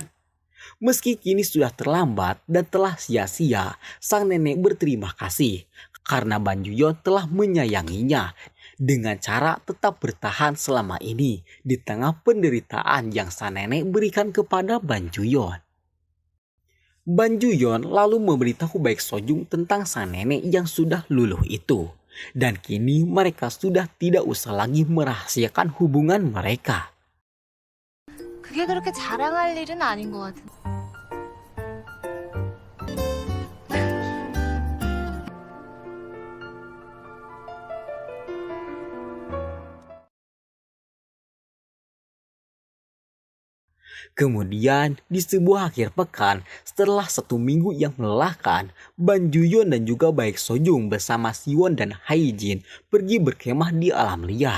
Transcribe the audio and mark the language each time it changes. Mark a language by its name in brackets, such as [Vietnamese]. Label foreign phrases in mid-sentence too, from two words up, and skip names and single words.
[Indonesian] Meski kini sudah terlambat dan telah sia-sia, sang nenek berterima kasih karena Ban Juyon telah menyayanginya dengan cara tetap bertahan selama ini di tengah penderitaan yang sang nenek berikan kepada Ban Juyon. Ban Juyon lalu memberitahu Baek Sojung tentang sang nenek yang sudah luluh itu. Dan kini mereka sudah tidak usah lagi merahasiakan hubungan mereka. [Korean] 그게 그렇게 자랑할 일은 아닌 것 같은데. [Indonesian] Kemudian di sebuah akhir pekan setelah 1 minggu yang melelahkan, Ban Juyon dan juga Baek Sojung bersama Siwon dan Haejin pergi berkemah di alam liar.